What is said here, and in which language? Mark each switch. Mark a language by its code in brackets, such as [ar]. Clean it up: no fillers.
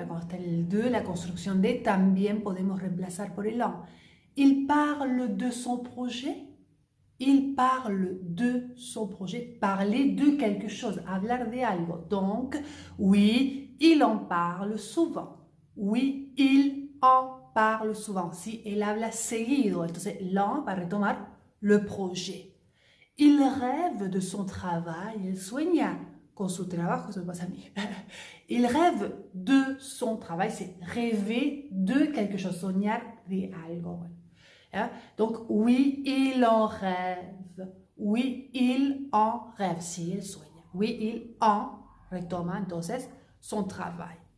[es] Quand está el de, la construcción de, también podemos reemplazar por el en. [fr] Il parle de son projet. Il parle de son projet. Parler de quelque chose. [es] Hablar de algo. [fr] Donc, oui, il en parle souvent. Oui, il en parle souvent. [es] Si él habla seguido, entonces l'en va retomar le projet. [fr] Il rêve de son travail, [es] il sueña con su trabajo, eso me pasa a mí. [fr] Il rêve de son travail, c'est rêver de quelque chose, [es] soñar de algo. [fr] Hein? Donc, oui, il en rêve. Oui, il en rêve, [es] si él sueña. [fr] Oui, il en [es] retoma entonces [fr] son travail.